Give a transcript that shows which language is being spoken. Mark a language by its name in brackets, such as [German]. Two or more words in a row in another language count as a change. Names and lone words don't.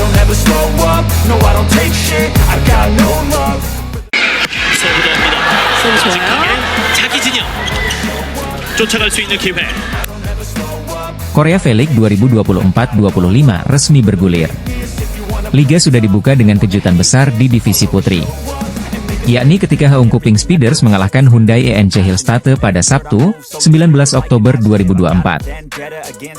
[English] never slow up, no I don't take shit, I got no love. [Korean] 서브 좋아요. 자기 진영 쫓아갈 수 있는 기회. [Indonesian] Korea V-League 2024-25 resmi bergulir. Liga sudah dibuka dengan kejutan besar di divisi putri, yakni ketika Haeungguk Pink Speeders mengalahkan Hyundai ENC Hillstatte pada Sabtu, 19 Oktober 2024.